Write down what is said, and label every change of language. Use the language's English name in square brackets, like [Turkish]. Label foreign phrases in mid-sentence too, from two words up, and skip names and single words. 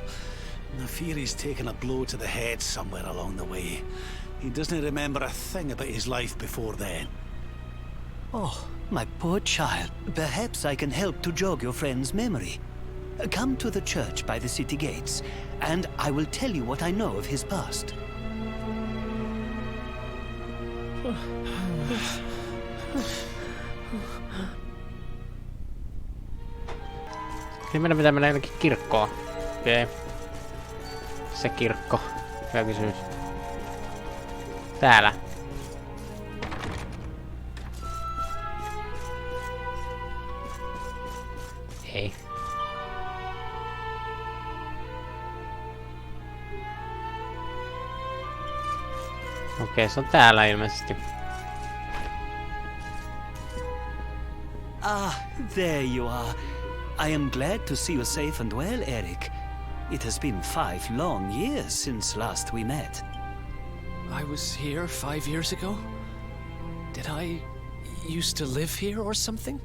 [English] I fear he's taken a blow to the head somewhere along the way. He doesn't remember a thing about his life before then. Oh, my poor child. Perhaps I can help to jog your friend's memory. Come to the church by the city gates, and I will tell you what I know of his past. [Finnish] Niin meidän pitää mennä jonnekin kirkkoon. Okei. Se kirkko. Hyvä kysymys. Täällä. Ei. Okei, se on täällä ilmeisesti. [English] Ah, there you are. I am glad to see you safe and well, Erik. It has been 5 long years since last we met. I was here 5 years ago? Did I used to live here or something?